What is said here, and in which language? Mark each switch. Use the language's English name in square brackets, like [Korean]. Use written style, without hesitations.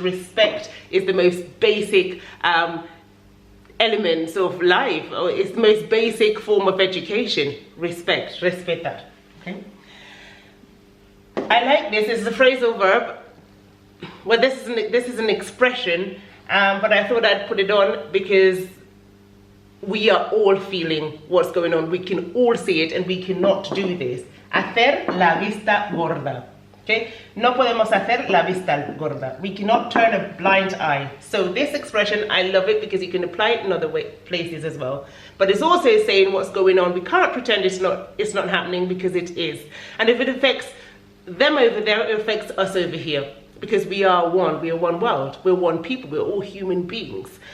[English] Respect is the most basic elements of life, or it's the most basic form of education. Respect, respetar, okay? I like this. It's a phrasal verb. Well, this is an expression, but I thought I'd put it on because we are all feeling what's going on. We can all see it, and we cannot do this. [Spanish] Hacer la vista gorda. Okay? No podemos hacer la vista gorda. [English] We cannot turn a blind eye. So this expression, I love it because you can apply it in other places as well. But it's also saying what's going on. We can't pretend it's not happening, because it is. And if it affects them over there, it affects us over here. Because we are one world, we're one people, we're all human beings.